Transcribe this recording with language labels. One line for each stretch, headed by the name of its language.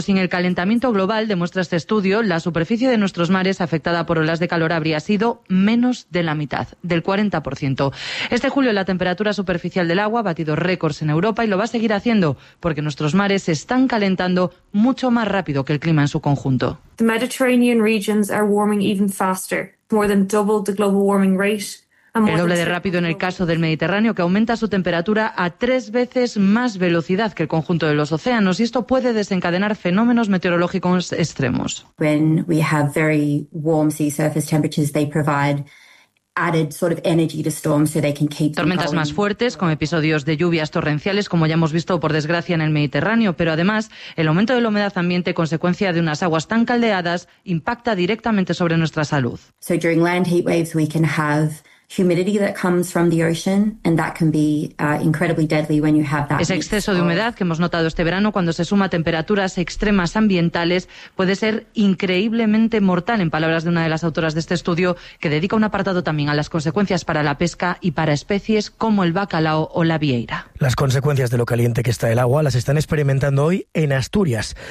Spanish: Sin el calentamiento global, demuestra este estudio, la superficie de nuestros mares afectada por olas de calor habría sido menos de la mitad, del 40%. Este julio la temperatura superficial del agua ha batido récords en Europa y lo va a seguir haciendo porque nuestros mares se están calentando mucho más rápido que el clima en su conjunto.
English: The Mediterranean regions are warming even faster, more than double the global warming rate.
Spanish: El doble de rápido en el caso del Mediterráneo, que aumenta su temperatura a 3 veces más velocidad que el conjunto de los océanos, y esto puede desencadenar fenómenos meteorológicos extremos.
English: When we have very warm sea surface temperatures, they provide added sort of energy to storms so they can keep going.
Spanish: Tormentas más fuertes, con episodios de lluvias torrenciales, como ya hemos visto por desgracia en el Mediterráneo, pero además el aumento de la humedad ambiente, consecuencia de unas aguas tan caldeadas, impacta directamente sobre nuestra salud.
English: So during land heat waves, we can have humidity that comes from the ocean, and that can be incredibly deadly when you have that.
Spanish: Ese exceso de humedad que hemos notado este verano, cuando se suma a temperaturas extremas ambientales, puede ser increíblemente mortal, en palabras de una de las autoras de este estudio, que dedica un apartado también a las consecuencias para la pesca y para especies como el bacalao o la vieira. Las consecuencias de lo caliente que está el agua las están experimentando hoy en Asturias.